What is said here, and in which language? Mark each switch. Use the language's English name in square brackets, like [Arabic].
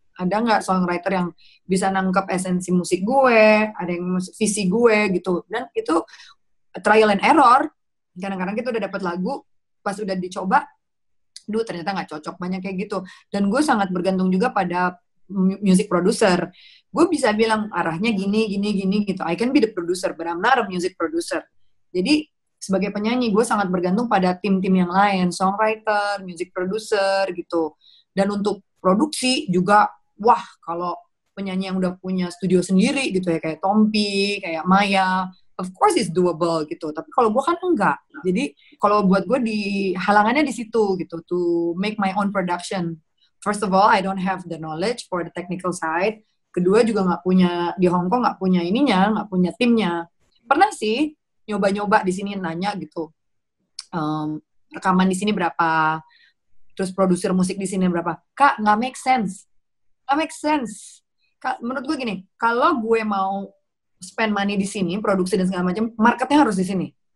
[Indonesian] Ada nggak songwriter yang bisa nangkep esensi musik gue, ada yang visi gue gitu. Dan itu trial and error. Kadang-kadang kita udah dapat lagu, pas udah dicoba, ternyata nggak cocok, banyak kayak gitu. Dan gue sangat bergantung juga pada music producer. Gue bisa bilang arahnya gini gitu. [English] I can be the producer, but I'm not a music producer. [Indonesian] Jadi sebagai penyanyi gue sangat bergantung pada tim-tim yang lain, songwriter, music producer gitu. Dan untuk produksi juga, kalau penyanyi yang udah punya studio sendiri gitu ya, kayak Tompi, kayak Maya, [English] of course it's doable [Indonesian] gitu. Tapi kalau gue kan enggak. Jadi kalau buat gue halangannya di situ gitu, [English] to make my own production. First of all, I don't have the knowledge for the technical side. [Indonesian] Kedua juga nggak punya, di Hong Kong nggak punya ininya, nggak punya timnya. Pernah sih nyoba-nyoba di sini nanya gitu, rekaman di sini berapa, terus produser musik di sini berapa. Kak, nggak make sense. Nggak make sense. Kak, menurut gue gini, kalau gue mau [English] spend money [Indonesian] di sini, produksi dan segala macam, marketnya harus di sini.